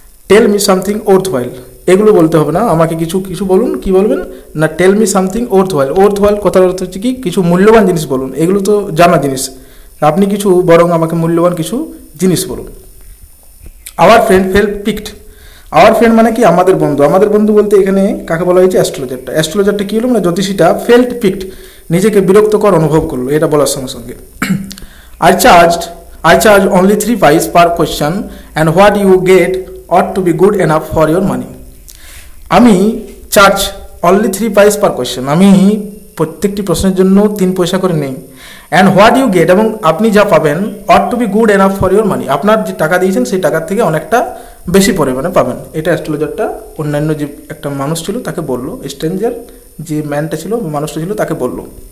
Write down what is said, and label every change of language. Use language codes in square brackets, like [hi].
[en] tell me something worthwhile, [bn] এগুলো বলতে হবে না, আমাকে কিছু বলুন, কি বলবেন না, টেল মি সামথিং ওর্থ ওয়াইল কথার অর্থ হচ্ছে কি, কিছু মূল্যবান জিনিস বলুন, এগুলো তো জানা জিনিস, আপনি কিছু বরং আমাকে মূল্যবান কিছু জিনিস বলুন। [en] our friend fell picked, [bn] our friend মানে কি আমাদের বন্ধু বলতে এখানে কাকে বলা হয়েছে, অ্যাস্ট্রোলজারটা কী হলো মানে জ্যোতিষীটা ফেল্ট পিকড নিজেকে বিরক্তকর অনুভব করলো, এটা বলার সঙ্গে সঙ্গে। [en] I charge only 3 pice per question and what you get ought to be good enough for your money. [bn] আমি [en] charge only 3 pice per question, [bn] আমি প্রত্যেকটি প্রশ্নের জন্য 3 পয়সা করে নেই। [en] and what you get, [bn] এবং আপনি যা পাবেন, [en] ought to be good enough for your money, [bn] আপনার যে টাকা দিয়েছেন সেই টাকার থেকে অনেকটা বেশি পরিমাণে পাবেন। এটা অ্যাস্ট্রোলজারটা অন্যান্য যে একটা মানুষ ছিল তাকে বললো, স্ট্রেঞ্জার যে ম্যানটা ছিল মানুষটা ছিল তাকে বললো।